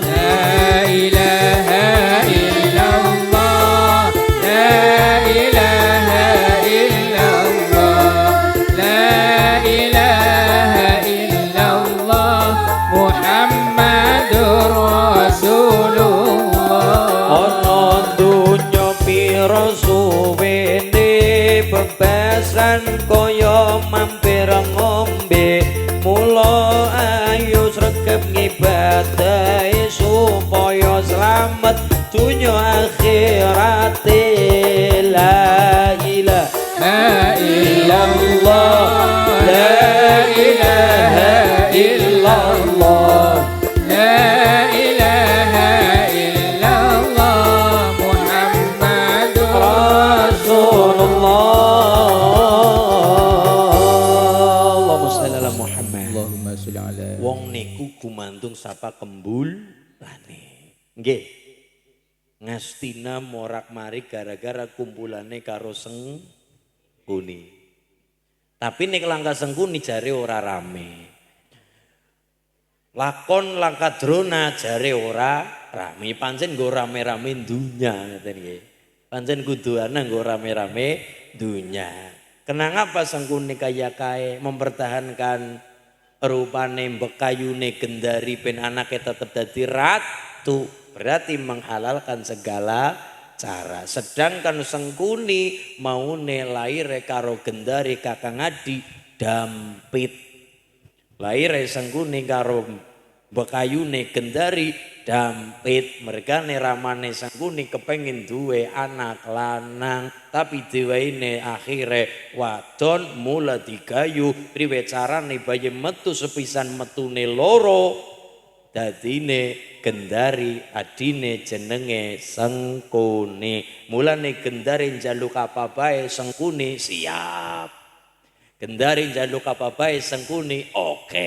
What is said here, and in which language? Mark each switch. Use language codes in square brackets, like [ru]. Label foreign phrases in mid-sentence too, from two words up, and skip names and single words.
[ar] لا إله إلا الله لا إله إلا الله لا إله إلا الله محمد رسول الله [jv] ana dunya pira suwene bebasan kaya mampir ngombe mula ayo sregep ngibadahi supaya slamet dunya akhirate [ar] لا إله إلا الله لا إله إلا الله لا إله إلا الله محمد رسول الله اللهم صل على محمد اللهم صل على [jv] wong niku gumantung sapa kembulane nggih ngastina morak-marik gara-gara kumpulane karo Sengkuni tapi nek langkah Sengkuni jare ora rame lakon langkah drona jare ora rame pancen nggo rame-rame dunya ngeten nggih pancen kudu ana nggo rame-rame dunya kenapa Sengkuni kaya kae mempertahankan rupane bekayune gendari ben anake tetep dadi ratu berarti [id] menghalalkan segala cara [jv] sedangkan Sengkuni maune laire karo gendari Kakang Adi dampit laire Sengkuni karo bekayune gendari dampit mereka ramane Sengkuni kepengin duwe anak lanang tapi diweine akhire wadon mula digayu priwe carane bayi metu sepisan metune loro dadine gendari adine jenenge Sengkuni mulane gendari njaluk apa bae Sengkuni siap gendari njaluk apa bae Sengkuni oke.